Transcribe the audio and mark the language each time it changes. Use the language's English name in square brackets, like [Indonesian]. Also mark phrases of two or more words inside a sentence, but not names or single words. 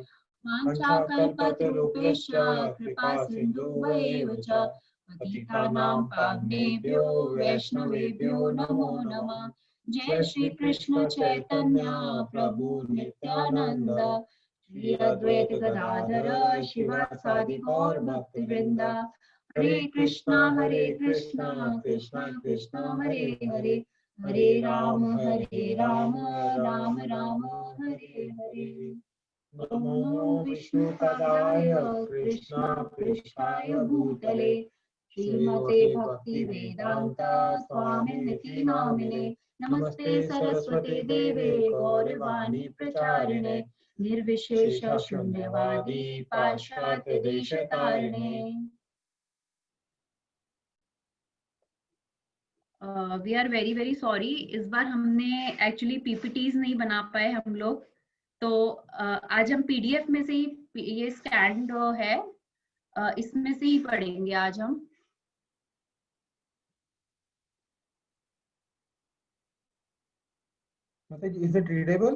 [Sanskrit] वाञ्छाकल्पतरुभ्यश्च कृपा सिन्धुभ्यैव च पतितानां पावनेभ्यो वैष्णवेभ्यो नमो नमः। जय श्री कृष्ण चैतन्य प्रभु नित्यानंद श्री अद्वैत गदाधर शिवासादि गौर भक्तवृंद। हरे कृष्णा कृष्णा कृष्णा हरे हरे हरे राम राम राम हरे हरे। नमो विष्णुपदाय कृष्णा पृष्ठाय भूतले श्रीमते भक्ति वेदांत स्वामिनिति नामिने। नमस्ते सरस्वती देवे गौरवाणी प्रचारिणे निर्विशेष शून्यवादी पाश्चात्य देशतारिणे। [English] We are very sorry, [Hindi] इस बार हमने [English] actually PPTs [Hindi] नहीं बना पाए हम लोग, तो आज हम पीडीएफ में से ही, ये स्टैंड है इसमें से ही पढ़ेंगे आज हम। [English] Is it readable?